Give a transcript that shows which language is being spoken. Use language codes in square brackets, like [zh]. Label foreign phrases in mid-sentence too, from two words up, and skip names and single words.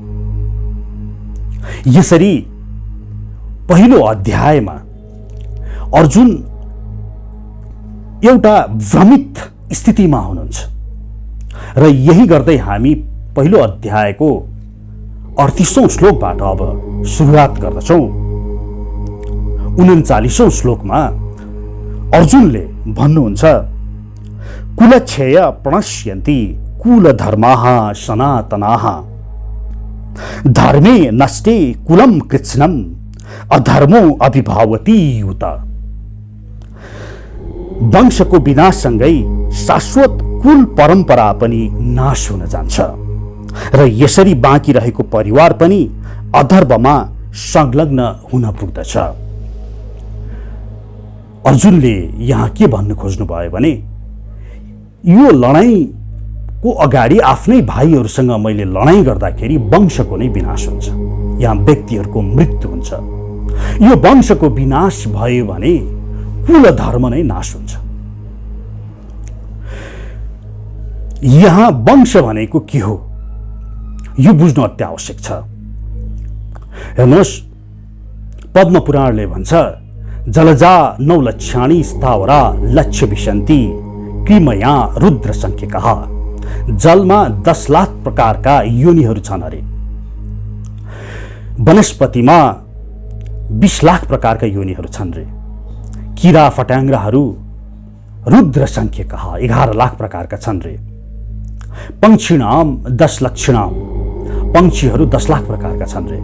[ne] यसरी पहिलो अध्यायमा अर्जुन एउटा भ्रमित स्थितिमा हुनुहुन्छ र यही गर्दै हामी पहिलो अध्यायको 38औं श्लोकबाट अब सुरुवात गर्दछौं। 39औं श्लोकमा अर्जुनले भन्नुहुन्छ, [sa] कुलक्षय प्रणश्यन्ति कुलधर्माः सनातनाः धर्मे नष्टे कुलं कृत्स्नम् अधर्मो अभिभावति युत। [ne] वंशको विनाशसँगै शाश्वत कुल परम्परा पनि नाश हुन जान्छ र यसरी बाँकी रहेको परिवार पनि अधर्ममा संलग्न हुन पुग्दछ। अर्जुनले यहाँ के भन्नु खोज्नु भयो भने, यो लडाईँको अगाडि आफ्नै भाइहरूसँग मैले लडाईँ गर्दाखेरि वंशको नै विनाश हुन्छ, यहाँ व्यक्तिहरूको मृत्यु हुन्छ। यो वंशको विनाश भयो भने कुल धर्म नै नाश हुन्छ। यहाँ वंश भनेको के हो यो बुझ्नु अत्यावश्यक छ। हेर्नुहोस्, पद्म पुराणले भन्छ, [sa] जलजा 9 लक्षाणी स्थावरा लक्ष्य विशन्ति कृमया रुद्र संख्यकः। [ne] जलमा 10 लाख प्रकारका योनिहरू छन् अरे। वनस्पतिमा 20 लाख प्रकारका योनिहरू छन् रे। किरा फट्याङ्ग्राहरू [sa] रुद्र संख्यकः [ne] 11 लाख प्रकारका छन् रे। [sa] पंक्षिणाम 10 लक्षणाम, [ne] पंक्षीहरू 10 लाख प्रकारका छन् रे।